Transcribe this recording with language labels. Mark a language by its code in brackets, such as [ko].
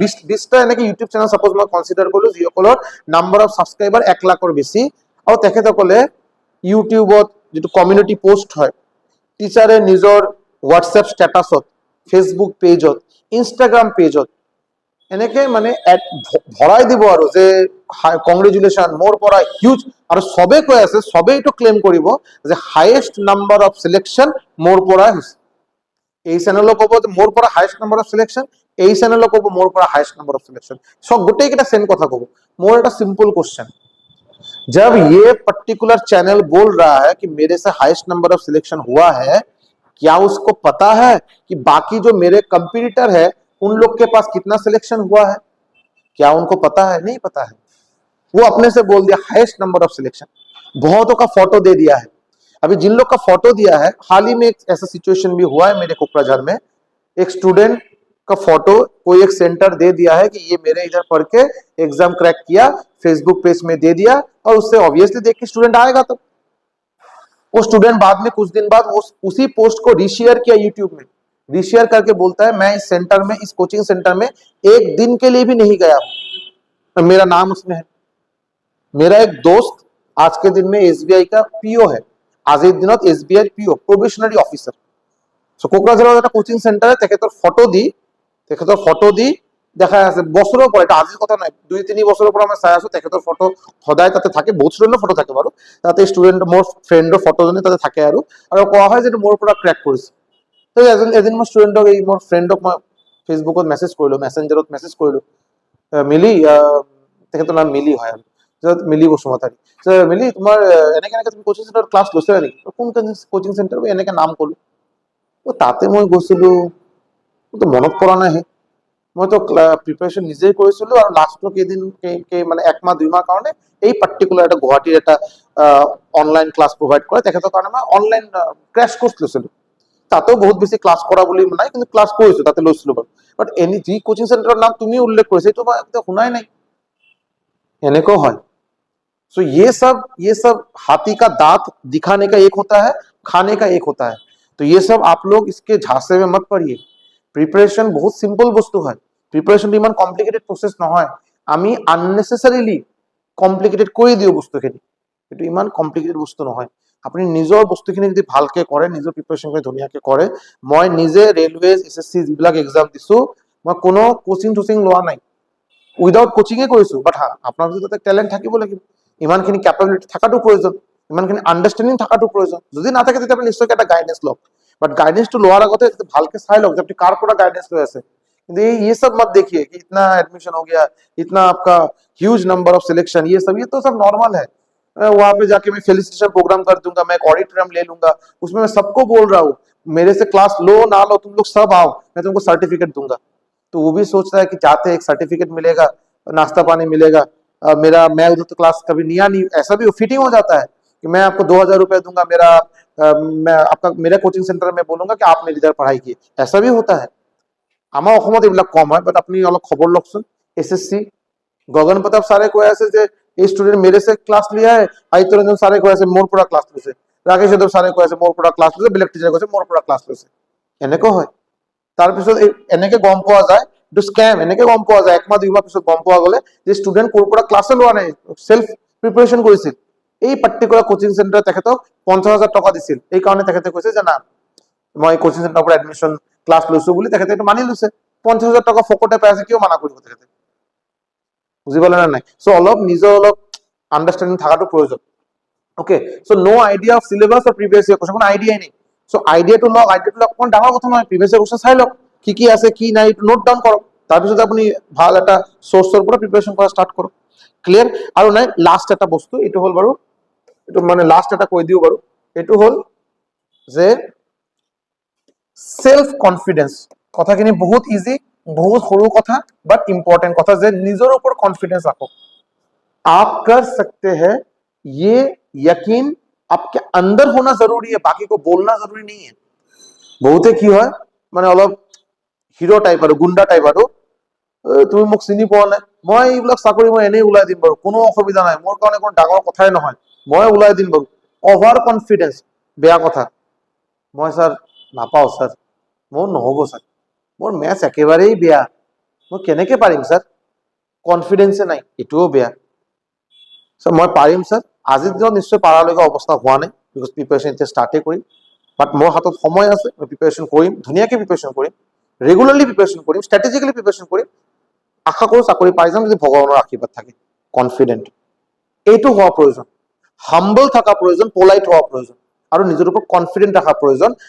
[as] 20টা এনেকে YouTube channel suppose মই consider কৰিলো, যিসকলৰ নাম্বাৰ অফ ছাবস্ক্ৰাইবাৰ 1 লাখৰ বেছি, আৰু তেখেতসকলে ইউটিউবত যিটো কমিউনিটি পোষ্ট হয়, টিচাৰে নিজৰ হোৱাটছএপ ষ্টেটাছত, ফেচবুক পেজত, ইনষ্টাগ্ৰাম পেজত এনেকে মানে ভৰাই দিব আৰু যে কংগ্ৰেচুলেশ্যন, মোৰ পৰা হিউজ, আৰু চবে কৈ আছে, চবে এইটো ক্লেইম কৰিব যে হায়েষ্ট নাম্বাৰ অফ চিলেকশ্যন মোৰ পৰা হৈছে। এই চেনেলক ক'ব যে মোৰ পৰা হায়েষ্ট নাম্বাৰ অফ চিলেকশ্যন, এই চেনেলক ক'ব মোৰ পৰা হায়েষ্ট নাম্বাৰ অফ চিলেকশ্যন, সব গোটেইকেইটা সেম কথা ক'ব। মোৰ এটা [hi] सिंपल क्वेश्चन, जब ये पर्टिकुलर चैनल बोल रहा है कि मेरे से हाईएस्ट नंबर ऑफ सिलेक्शन हुआ है, क्या उसको पता है कि बाकी जो मेरे कंपटीटर है उन लोग के पास कितना सिलेक्शन हुआ है? क्या उनको पता है? नहीं पता है। वो अपने से बोल दिया हाईएस्ट नंबर ऑफ सिलेक्शन, बहुतों का फोटो दे दिया है। अभी जिन लोग का फोटो दिया है, हाल ही में एक ऐसा सिचुएशन भी हुआ है मेरे कोकराझार में, एक स्टूडेंट का फोटो कोई एक सेंटर दे दिया है कि ये मेरे इधर पढ़ के एग्जाम क्रैक किया, फेसबुक पेज में दे दिया, और उससे ऑब्वियसली देख के स्टूडेंट आएगा। तो वो स्टूडेंट बाद में कुछ दिन बाद उसी पोस्ट को रीशेयर किया यूट्यूब में, रीशेयर करके बोलता है मैं इस सेंटर में, इस कोचिंग सेंटर में एक दिन के लिए भी नहीं गया, मेरा नाम उसमें है। मेरा एक दोस्त आज के दिन में एसबीआई का पीओ है, [as] আজিৰ দিনত এসবিআই পিও প্রবেশনারি অফিসার। সো কোকরাঝাৰৰ এটা কোচিং সেন্টারে তেখেতৰ ফটো দি দেখাই আছে বছৰৰ পৰা, এটা আজিৰ কথা নাই, 2-3 বছৰৰ পৰা মই চাই আছো তেখেতৰ ফটো সদায় তাতে থাকে, বহুত ষ্টুডেণ্টৰ ফটো থাকে বাৰু, তাতে ষ্টুডেণ্ট মোৰ ফ্ৰেণ্ডৰ ফটোজনী তাতে থাকে, আৰু কোৱা হয় যে মোৰ পৰা ক্ৰেক কৰিছে। তো এদিন মই ষ্টুডেণ্টক, এই মোৰ ফ্ৰেণ্ডক মই ফেচবুকত মেছেজ কৰিলো, মেছেঞ্জাৰত মেছেজ কৰিলো, মিলি, তেখেতৰ নাম মিলি হয়, আৰু মিলি বসুমতাৰী, মিলি তোমাৰ এনেকে এনেকে তুমি কোচিং চেণ্টাৰত ক্লাছ লৈছিলা নেকি? কোন কোচিং চেণ্টাৰ, এনেকে নাম কলো। তাতে মই গৈছিলো, মনত পৰা নাই, মইতো প্ৰিপাৰেশ্যন নিজেই কৰিছিলো, আৰু লাষ্টৰ কেইদিন মানে 1 মাহ 2 মাহ কাৰণে এই পাৰ্টিকুলাৰ এটা গুৱাহাটীৰ এটা অনলাইন ক্লাছ প্ৰভাইড কৰে তেখেতৰ কাৰণে মই অনলাইন ক্ৰেছ কোৰ্চ লৈছিলো। তাতেও বহুত বেছি ক্লাছ কৰা বুলি নাই, কিন্তু ক্লাছ কৰিছো, তাতে লৈছিলো বাৰু। বাট এনি যি কোচিং চেণ্টাৰৰ নাম তুমি উল্লেখ কৰিছা এইটো মই শুনাই নাই, এনেকুৱাও হয়। [hi] सो ये सब हाथी का दांत दिखाने का एक होता है, खाने का एक होता है। तो ये सब आप लोग इसके झांसे में मत पड़िए। प्रिपारेशन बहुत सिंपल बस्तु है, प्रिपारेशन [as] इमान कम्प्लिकेटेड प्रसेस নহয়। আমি আননেসেসারিলি কমপ্লিকেটেড কৰি দিও বস্তুখিনি, এটো ইমান কমপ্লিকেটেড বস্তু নহয়। আপুনি নিজৰ বস্তুখিনি যদি ভালকে কৰে, নিজৰ প্ৰিপাৰেশন কৰি ধুনীয়াকে কৰে, মই নিজে ৰেলৱেজ এসএসসি যিবিলাক এক্সাম দিছো, মই কোনো কোচিং টোচিং লোৱা নাই, উইদাউট কোচিঙে কৰিছো। বাট হা আপোনাৰ যদি তাতে ট্যালেন্ট থাকিব লাগিব, ইমানখিনি ক্যাপাবিলিটি থাকাটো প্ৰয়োজন, ইমানখিনি আন্ডাৰষ্টেণ্ডিং থাকাটো প্ৰয়োজন। যদি না থাকে তেতিয়া আপুনি নিশ্চয়কৈ এটা গাইডেন্স লওক, বাট গাইডেন্সটো লোৱাৰ আগতে ভালকে চাই লওক যে আপুনি কাৰ পৰা গাইডেন্স লৈ আছে। [hi] কিন্তু ये सब मत देखिए कि इतना एडमिशन हो गया, इतना आपका ह्यूज नंबर ऑफ सिलेक्शन, ये तो सब नॉर्मल है। वहां पे जाके मैं फेलिसिटेशन प्रोग्राम कर दूंगा, मैं एक ऑडिटोरियम ले लूंगा, उसमें मैं सबको बोल रहा हूँ मेरे से क्लास लो ना लो तुम लोग सब आओ, मैं तुमको सर्टिफिकेट दूंगा। तो वो भी सोचता है कि जाते एक सर्टिफिकेट मिलेगा, नाश्ता पानी मिलेगा, मैं उधर तो क्लास कभी लिया नहीं, ऐसा भी फिटिंग हो जाता है कि मैं आपको 2000 रुपए दूंगा, मैं आपका मेरा कोचिंग सेंटर में बोलूंगा कि आप मेरी इधर पढ़ाई किए, ऐसा भी होता है। [as] আমাৰ অসমত এইবিলাক কম হয়, বাট আপুনি অলপ খবৰ লওকচোন। এসএসসি গগন প্ৰতাপ ছাৰে কৈ আছে যে এই ষ্টুডেন্ট [hi] মেৰে সে ক্লাছ লিয়া है, [as] আদিত্য ৰঞ্জন ছাৰে কৈ আছে মোৰ পৰা ক্লাছ লৈছে, ৰাকেশ যাদৱ ছাৰে কৈ আছে মোৰ পৰা ক্লাছ লৈছে, বেলেগ টিচাৰে কৈছে মোৰ পৰা ক্লাছ লৈছে, এনেকুৱা হয়। তাৰপিছত এনেকে গম পোৱা যায় এইটো স্কেম, এনেকে গম পোৱা যায় 1 মাহ 2 মাহ পিছত গম পোৱা গলে যে ষ্টুডেন্ট কোৰ পৰা ক্লাছে লোৱা নাই, সেলফ প্ৰিপাৰেচন কৰিছিল। এই পাৰ্টিকুলাৰ কোচিং চেণ্টাৰ তেখেতক 50,000 টকা দিছিল, এই কাৰণে তেখেতে কৈছে যে না মই কোচিং চেণ্টাৰৰ পৰা এডমিশ্যন ক্লাছ লৈছো বুলি তেখেতে এইটো মানি লৈছে। 50,000 টকা ফকটে পাই আছে, কিয় মানা কৰিব তেখেতে? বুজি পালে না নাই? সো অলপ নিজৰ অলপ আন্ডাৰষ্টেণ্ডিং থকাটো প্ৰয়োজন। Okay, so no idea of syllabus or previous year question, কোনো আইডিয়াই নেই। সো আইডিয়াটো লওক, কোনো ডাঙৰ কথা নহয়, প্ৰিভিয়াস ইয়াৰ কোশ্চেন চাই লওক কি কি আছে কি নাই, নোট ডাউন কৰক, তাৰপিছত আপুনি ভাল এটা সোর্সৰ পৰা প্ৰিপাৰেচন কৰা ষ্টাৰ্ট কৰক। ক্লিয়াৰ? আৰু নাই লাষ্ট এটা বস্তু, এইটো হ'ল বাৰু, এইটো মানে লাষ্ট এটা কৈ দিও বাৰু, এইটো হ'ল যে সেলফ কনফিডেন্স। কথাখিনি বহুত ইজি, বহুত সৰু কথা, বাট ইম্পর্টেন্ট কথা, যে নিজৰ ওপর কনফিডেন্স রাখো। [hi] आप कर सकते हैं, ये यकीन आपके अंदर होना जरूरी है, बाकी को बोलना जरूरी नहीं है। [as] बहुते কি হয় মানে অলপ হিরো টাইপ আৰু গুন্ডা টাইপ, আৰু তুমি মোক চিনি পোৱা নাই, মই এইবিলাক চাকৰি মই এনেই ওলাই দিম বাৰু, কোনো অসুবিধা নাই, মোৰ কাৰণে কোনো ডাঙৰ কথাই নহয়, মই ওলাই দিম বাৰু। অভাৰ কনফিডেন্স বেয়া কথা। মই স্যার নাপাওঁ স্যার, মোৰ নহ'ব স্যার, মোৰ মেথছ একেবাৰেই বেয়া, মই কেনেকে পাৰিম স্যার, কনফিডেন্সে নাই, এটোও বেয়া। স্যার মই পাৰিম স্যার, আজিৰ দিনত নিশ্চয় পাৰালৈকে অৱস্থা হোৱা নাই, বিকজ প্ৰিপাৰেশ্যন এতিয়া ষ্টাৰ্টে কৰিম, বাট মোৰ হাতত সময় আছে, মই প্ৰিপাৰেশ্যন কৰিম, ধুনীয়াকে প্ৰিপাৰেশ্যন কৰিম, ৰেগুলাৰলি প্ৰিপাৰেশ্যন কৰিম, ষ্ট্ৰেটেজিকেলি প্ৰিপাৰেশ্যন কৰিম, আশা কৰোঁ চাকৰি পাই যাম যদি ভগৱানৰ আশীৰ্বাদ থাকে। কনফিডেন্ট এইটো হোৱা প্ৰয়োজন, হাম্বল থকা প্ৰয়োজন, পোলাইট হোৱা প্ৰয়োজন, আৰু নিজৰ ওপৰত কনফিডেন্ট ৰখা প্ৰয়োজন।